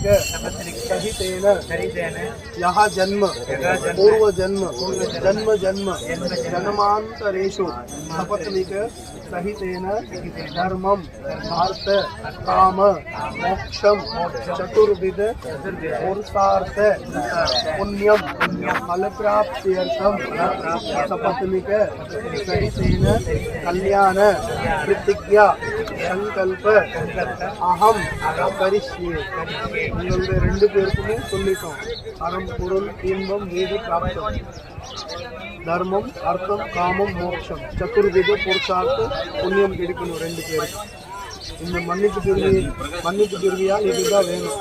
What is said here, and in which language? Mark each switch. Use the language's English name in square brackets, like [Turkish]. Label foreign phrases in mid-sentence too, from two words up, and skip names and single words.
[Sanskrit] सहितेन यह जन्म पूर्व जन्म जन्म जन्म जन्मांतरेषु सपत्निक सहितेन धर्मम अर्थ काम मोक्षम चतुर्विध पुरुषार्थ पुण्यम फलप्राप्त्यर्थम सपत्निक सहितेन कल्याण प्रतिज्ञा संकल्प अहम करिष्ये. [Tamil] உங்களுடைய ரெண்டு பேருக்குமே சொல்லிட்டோம். அறம் பொருள் இன்பம் வீடு பிராப்தம் தர்மம் அர்த்தம் காமம் மோட்சம் சதுர்வித புருஷார்த்த புண்ணியம் கிடைக்கணும் ரெண்டு பேருக்கு. இந்த மன்னிப்பு திருவியால் இதுதான் வேணும்.